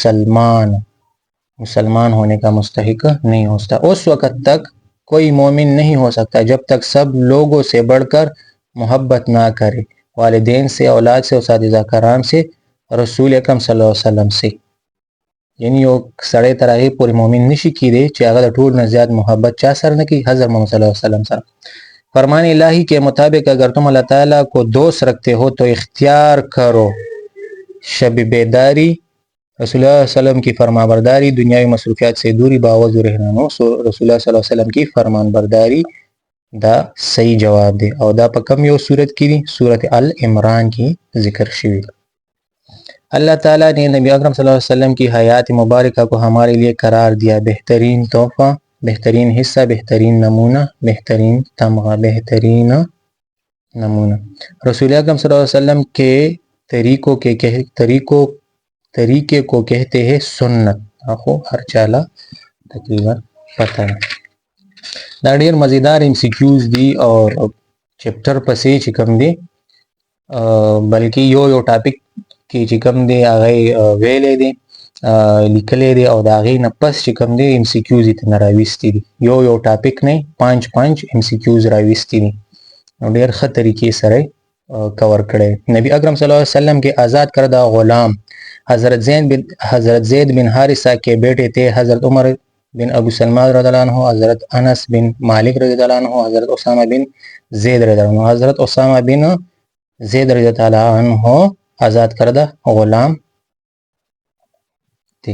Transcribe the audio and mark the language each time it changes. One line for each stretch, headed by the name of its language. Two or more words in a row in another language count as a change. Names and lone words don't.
Urdu: مسلمان ہونے کا مستحق نہیں ہو سکتا. اس وقت تک کوئی مومن نہیں ہو سکتا جب تک سب لوگوں سے بڑھ کر محبت نہ کرے، والدین سے، اولاد سے، اساتذہ کرام سے، رسول اکرم صلی اللہ علیہ وسلم سے.
Pashto: یعنی یو سړی تر هغې پورې مؤمن نشي کیدی چې هغه د ټول نه زیات محبت چا سره نه کوي؟ حضرت محمد صلی الله علیه وسلم سره.
Urdu: فرمان الہی کے مطابق اگر تم اللہ تعالیٰ کو دوست رکھتے ہو تو اختیار کرو شب بیداری، رسول اللہ صلی اللہ علیہ وسلم کی فرما برداری، دنیاوی مصروفیات سے دوری، باوضو رہنا نو. رسول اللہ صلی اللہ علیہ وسلم کی فرمان برداری
Pashto: دا صحیح جواب دے. او دا پا کم یو صورت کی دی؟ صورت العمران کی ذکر شوی.
Urdu: اللہ تعالیٰ نے نبی اکرم صلی اللہ علیہ وسلم کی حیات مبارکہ کو ہمارے لیے قرار دیا، بہترین تحفہ، بہترین حصہ، بہترین نمونہ، بہترین تمغہ، بہترین نمونہ. رسول اکرم صلی اللہ علیہ وسلم کے طریقے کو کہتے ہیں سنت. آخو ہر چالا تقریباً پتہ ہے.
Pashto: دا ډیر مزیدار ایم سی کیوز دی اور چپٹر پسې چې کوم دی بلکې یو ټاپک کې چې کوم دی هغه ویلی دی لیکلی دی او د هغې نه پس چې کوم دی ایم سی کیوز یې ترنه راویستي دي. یو ټاپک نه 5 ایم سی کیوز راویستي دي نو ډېر ښه طریقې سره یې کور کړی.
Urdu: نبی اکرم صلی اللہ علیہ وسلم کے آزاد کردہ غلام حضرت زید بن حارثہ کے بیٹے تھے. حضرت عمر بن ابو سلمہ رضی اللہ عنہ، حضرت انس بن مالک رضی اللہ عنہ، حضرت اسامہ بن زید رضی اللہ عنہ. حضرت اسامہ بن زید رضی اللہ عنہ آزاد کردہ غلام تھے.